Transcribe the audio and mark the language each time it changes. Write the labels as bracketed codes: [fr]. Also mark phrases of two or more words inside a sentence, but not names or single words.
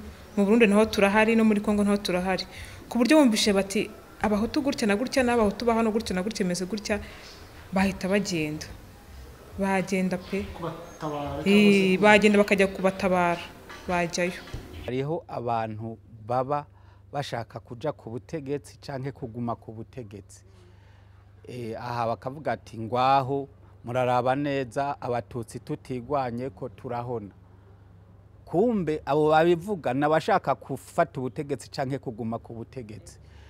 [rw] Mu Burundi naho turahari, no muri Kongo naho turahari, ku buryo bumvishe bati abahutu gutya na gutya n'abahutu bahano gutya na gutya meze gutya, bahita bagenda pe bagenda bakajya kubatabara bajyayo. [rn] Hariho abantu baba bashaka kuja ku butegetsi canke kuguma ku butegetsi, aha bakavuga ati ngwaho muraraba neza abatutsi tutigwanye ko turahona. Kumbe abo babivuga nabashaka gufata ubutegetsi canke kuguma ku butegetsi.